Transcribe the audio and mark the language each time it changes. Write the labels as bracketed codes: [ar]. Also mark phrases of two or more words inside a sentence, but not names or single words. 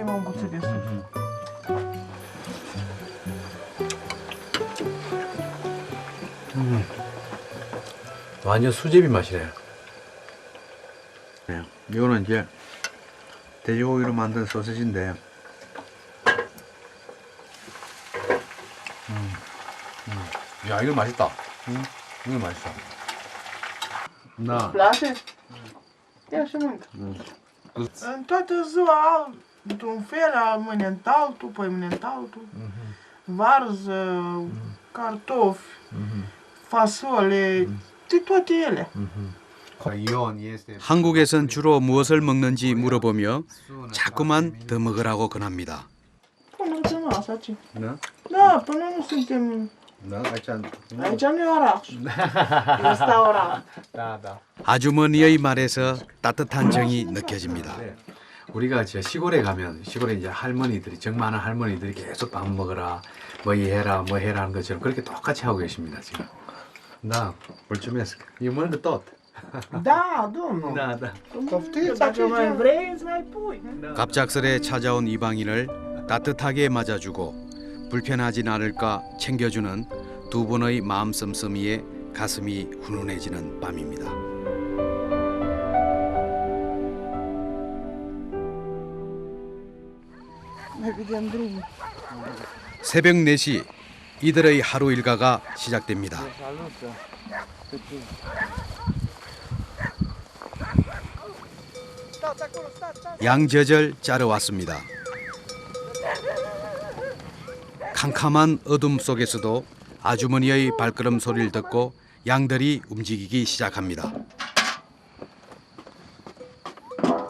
[ko] 완전 수제비 맛이네요. 네, 이거는 이제 돼지고기로 만든 소시지인데, 야 이거 맛있다. 이거 맛있어. 나. [ro] Place? Ia și mâncă. În toată ziua, într-un fel, mâine în altul, păi mâine în altul. Varză, cartofi, fasole, de toate ele. [ko] 한국에선 주로 무엇을 먹는지 물어보며 자꾸만 더 먹으라고 권합니다. [ro] Până la masa, ce? Da, până nu suntem... Aici nu e oraș. Restaurant. [ko] 아주머니의 말에서 따뜻한 정이 느껴집니다. 우리가 이제 시골에 가면 시골에 이제 할머니들이 정 많은 할머니들이 계속 밥 먹어라, 뭐 해라, 뭐 해라 하는 것처럼 그렇게 똑같이 하고 계십니다 지금. [ro] 나 mulțumesc. E mănâncă tot. Da, domnul. Da. Poftiți, dacă mai vrei, îți mai pui. [ko] 갑작스레 찾아온 이방인을 따뜻하게 맞아주고 불편하진 않을까 챙겨주는 두 분의 마음 씀씀이에 가슴이 훈훈해지는 밤입니다. [ro] Mai vedem drumul. [ko] 새벽 4시 이들의 하루 일과가 시작됩니다. 양젖을 짜러 왔습니다. 캄캄한 어둠 속에서도 아주머니의 발걸음 소리를 듣고 양들이 움직이기 시작합니다.